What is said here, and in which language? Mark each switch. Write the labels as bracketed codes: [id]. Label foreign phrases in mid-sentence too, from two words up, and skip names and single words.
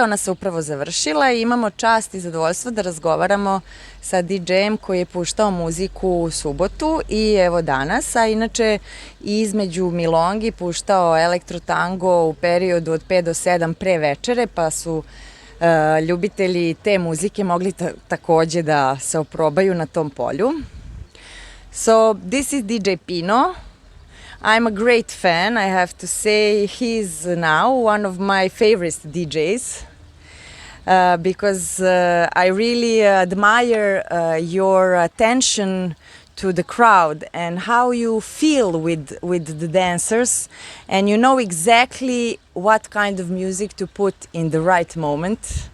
[sr] Ona se upravo završila i imamo čast i zadovoljstvo da razgovaramo sa DJ-em koji je puštao muziku u subotu i evo danas, a inače između Milongi puštao elektro-tango u periodu od 5 do 7 pre večere, pa su ljubitelji te muzike mogli takođe da se oprobaju na tom polju. [en] So this is DJ Pino. I'm a great fan, I have to say. He's now one of my favorite DJs because I really admire your attention to the crowd and how you feel with the dancers, and you know exactly what kind of music to put in the right moment.